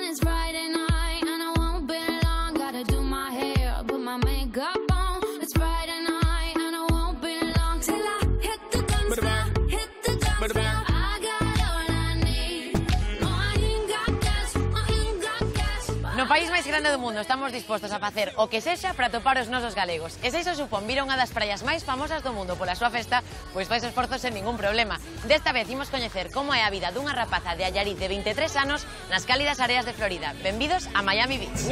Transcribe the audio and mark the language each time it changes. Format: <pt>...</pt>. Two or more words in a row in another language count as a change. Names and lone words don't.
<en>It's Friday night and I won't be long. Gotta do my hair, put my makeup on. It's Friday night and I won't be long till I hit the dance floor, hit the dance floor. I got all I need. No, I ain't got cash, I ain't got cash.</en> <gl>No país máis grande do mundo estamos dispostos a facer o que sexa para topar os nosos galegos. E se iso supón vir a unha das praias máis famosas do mundo pola súa festa, pois fais esforzos sen ningún problema. Desta vez imos coñecer como é a vida dunha rapaza de Allariz de 23 anos nas cálidas áreas de Florida. Benvidos a Miami Beach.</gl>